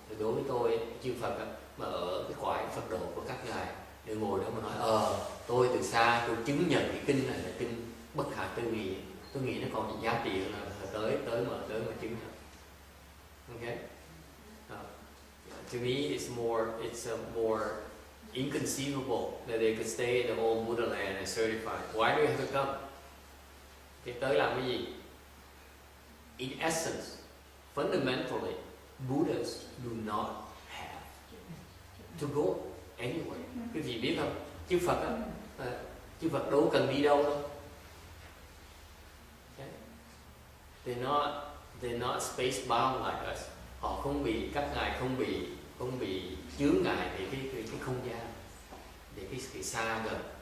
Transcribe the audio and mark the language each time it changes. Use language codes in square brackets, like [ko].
[vi] Đối với tôi, chư Phật mà ở cái cõi Phật độ của các ngài, để ngồi đó mà nói tôi từ xa tôi chứng nhận cái kinh này là kinh bất khả tư nghị. Tôi nghĩ nó còn giá trị là tới mà chứng nhận. [en] Okay. To me, it's more inconceivable that they could stay in the old Buddha land and certify. Why do you have to come? [vi] Thì tới làm cái gì? [en] In essence, fundamentally, Buddhas do not have to go anywhere. [vi] Quý vị biết không? Chư Phật đâu cần đi đâu đâu. [en] Okay. They're not space bound like us. [vi] Họ các ngài không bị chướng ngại về cái không gian, về cái xa gần.